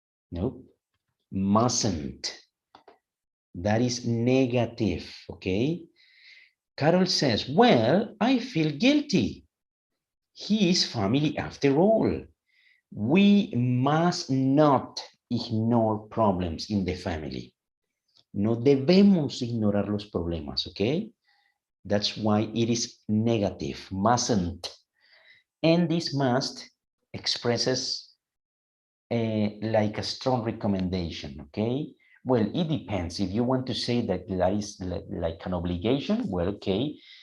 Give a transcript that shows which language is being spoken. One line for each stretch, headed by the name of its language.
English: Nope. Mustn't. That is negative, okay? Carol says, well, I feel guilty. He is family after all. We must not ignore problems in the family.
Spanish: No debemos ignorar los problemas, okay?
English: That's why it is negative, mustn't. And this must expresses like a strong recommendation, okay? Well, it depends. If you want to say that that is like an obligation, well, okay.